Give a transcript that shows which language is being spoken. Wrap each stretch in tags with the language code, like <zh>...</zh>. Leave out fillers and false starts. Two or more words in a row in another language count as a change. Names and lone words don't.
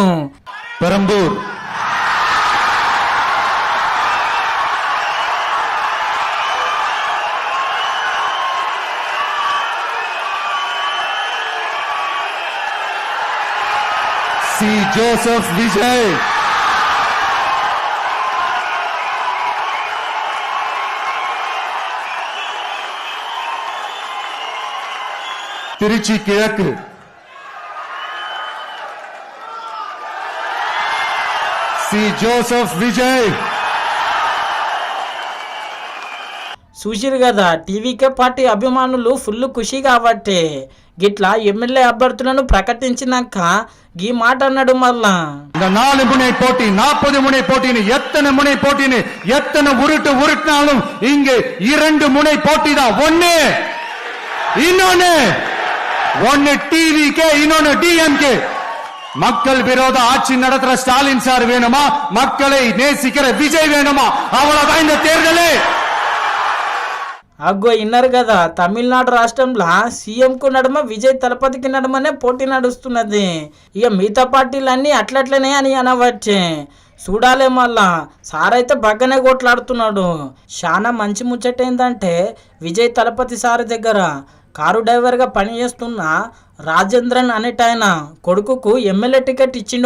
<te>పెరంబూర్ సి జోసెఫ్ విజయ్,</te> <ta>திருச்சி கிழக்கு,</ta> <te>సి జోసెఫ్ విజయ్. చూసిరు కదా, టీవీకే పార్టీ అభిమానులు ఫుల్ ఖుషి కాబట్టి గిట్లా ఎమ్మెల్యే అభ్యర్థులను ప్రకటించినాక ఈ మాట అన్నాడు. మళ్ళా</te> <ta>இந்த 4 முனை போட்டி 40 முனை போட்டின்னு எத்தனை முனை போட்டின்னு எத்தனை உருட்டினாலும் இங்கு 2 முனை போட்டி தான். ஒன்னு டிவிகே, இன்னொன்னு டிஎம்கே. மக்கள் விரோத ஆட்சி நடத்துற ஸ்டாலின் சார் வேணுமா, மக்களை நேசிக்கிற விஜய் வேணுமா? அவ்வளவுதான் இந்த தேர்தலே.</ta> <te>అగ్గో ఇన్నారు కదా, తమిళనాడు రాష్ట్రంలో సీఎంకు నడుమ విజయ్ తలపతికి నడుమనే పోటీ నడుస్తున్నది. ఇక మిగతా పార్టీలన్నీ అట్లట్లనే అని అనవచ్చే. చూడాలే. మళ్ళా సారైతే బగ్గనే కొట్లాడుతున్నాడు. చాలా మంచి ముచ్చట ఏంటంటే విజయ్ తలపతి సార్ దగ్గర కారు డ్రైవర్గా పనిచేస్తున్న రాజేంద్రన్ అనేటాయన కొడుకుకు ఎమ్మెల్యే టికెట్ ఇచ్చిండు.</te>